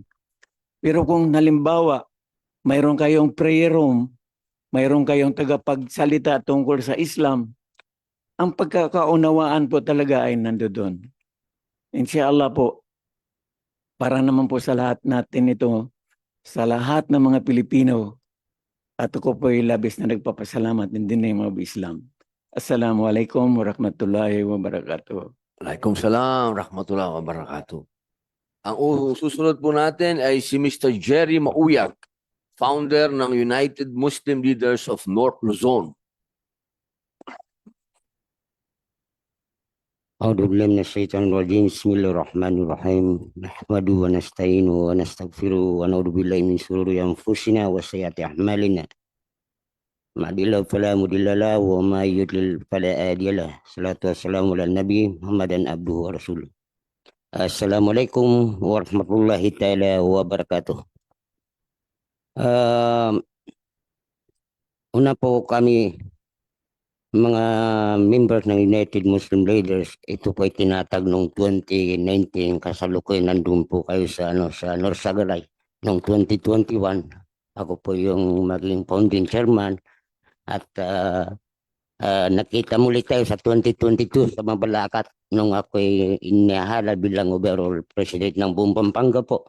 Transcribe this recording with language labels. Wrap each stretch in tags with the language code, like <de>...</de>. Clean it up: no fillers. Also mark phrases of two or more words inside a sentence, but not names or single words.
<tl>Pero kung halimbawa, mayroon kayong prayer room, mayroon kayong tagapagsalita tungkol sa Islam, ang pagkakaunawaan po talaga ay nandoon. Inshallah po, para naman po sa lahat natin ito, sa lahat ng mga Pilipino, at ako po ay labis na nagpapasalamat</tl> <en>in the name of Islam.</en> <ar>السلام عليكم ورحمة الله وبركاته. وعليكم السلام ورحمة الله وبركاته.</ar> <tl>Ang susunod po natin ay si Mr. Jerry Mauyak, founder ng United Muslim Leaders of North Luzon.</tl> <ar>أعوذ بالله من الشيطان الرجيم بسم الله الرحمن الرحيم نحمده ونستعينه ونستغفره ونعوذ بالله من شرور أنفسنا وسيئات أعمالنا من يهده الله فلا مضل له وما يضلل فلا هادي له الصلاة والسلام على النبي محمد عبده ورسوله السلام عليكم ورحمة الله تعالى وبركاته.</ar> <tl>Una po kami mga members ng United Muslim Leaders, ito po ay tinatag noong 2019, kasalukuyan nandun po kayo sa Norsagaray. Noong 2021, ako po yung maging</tl> <en>founding chairman</en> <tl>at nakita muli tayo sa 2022 sa Mabalacat nung ako ay inihala bilang</tl> <en>overall president</en> <tl>ng buong Pampanga po.</tl>